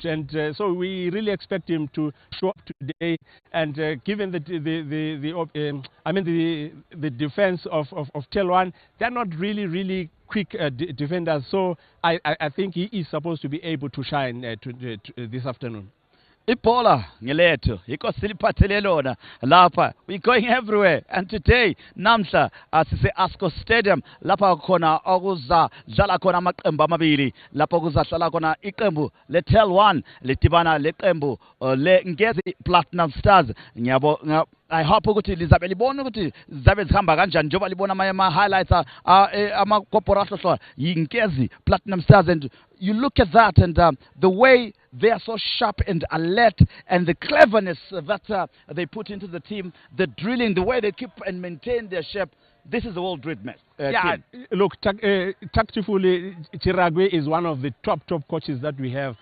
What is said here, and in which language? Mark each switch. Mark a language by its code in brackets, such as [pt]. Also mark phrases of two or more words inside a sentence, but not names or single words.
[en] And so we really expect him to show up today. And given the defense of TelOne, they're not really quick defenders. So I think he is supposed to be able to shine this afternoon. [nd] Ipola ngelethu yiko siliphathele lona lapha. [en] We're going everywhere, and today [nd] namhla sise Asco Stadium lapha khona okuza dlala khona amaqembu amabili lapha kuzahlala khona iqembu le TelOne lidibana leqembu le Ngezi Platinum Stars. [en] I hope [nd] ukuthi lizabe libona ukuthi zabe zihamba kanjani njengoba libona ama highlights ama corporation Ngezi Platinum Stars. [en] And you look at that and the way they are so sharp and alert, and the cleverness that they put into the team, the drilling, the way they keep and maintain their shape. This is a well-drilled match. Team. Look, tactfully, Chiragwe is one of the top coaches that we have.